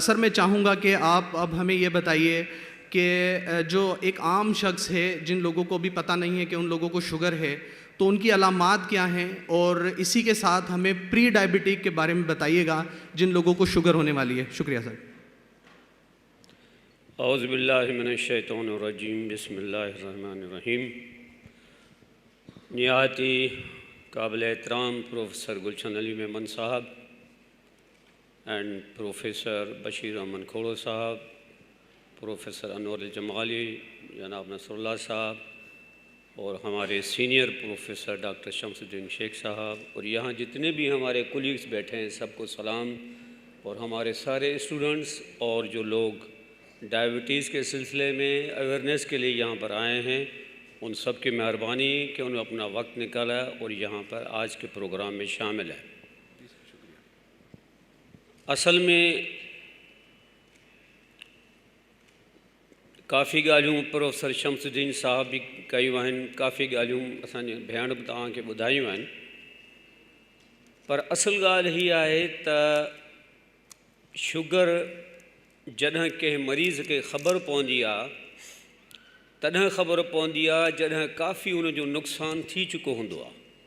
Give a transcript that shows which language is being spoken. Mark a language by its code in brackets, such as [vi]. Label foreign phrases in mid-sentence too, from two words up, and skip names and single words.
[ur] سر میں چاہوں گا کہ آپ اب ہمیں یہ بتائیے کہ جو ایک عام شخص ہے، جن لوگوں کو بھی پتہ نہیں ہے کہ ان لوگوں کو شوگر ہے، تو ان کی علامات کیا ہیں، اور اسی کے ساتھ ہمیں [en] pre diabetic [ur] کے بارے میں بتائیے گا جن لوگوں کو شوگر ہونے والی ہے. شکریہ سر. [ar] أعوذ بالله من الشيطان الرجيم، بسم الله الرحمن الرحيم. [ur] نہایتی قابل احترام پروفیسر گلشن علی میمن صاحب اینڈ پروفیسر بشیر احمد کھوڑو صاحب، پروفیسر انور جمالی، جناب نصراللہ صاحب، اور ہمارے سینئر پروفیسر ڈاکٹر شمس الدین شیخ صاحب، اور یہاں جتنے بھی ہمارے کولیگز بیٹھے ہیں سب کو سلام. اور ہمارے سارے اسٹوڈنٹس اور جو لوگ ڈائیبیٹیز کے سلسلے میں اویئرنس کے لیے یہاں پر آئے ہیں، ان سب کی مہربانی کہ انہوں نے اپنا وقت نکالا اور یہاں پر آج کے پروگرام میں شامل ہے. [sd] असल में काफ़ी ॻाल्हियूं प्रोफेसर शमसुद्दीन साहब भी कयूं आहिनि, काफ़ी ॻाल्हियूं असांजी भेण बि तव्हांखे ॿुधायूं आहिनि। पर असल ॻाल्हि हीअ आहे त शुगर जॾहिं कंहिं मरीज़ खे ख़बर पवंदी आहे, तॾहिं ख़बर पवंदी आहे जॾहिं काफ़ी उनजो नुक़सानु थी चुको हूंदो आहे।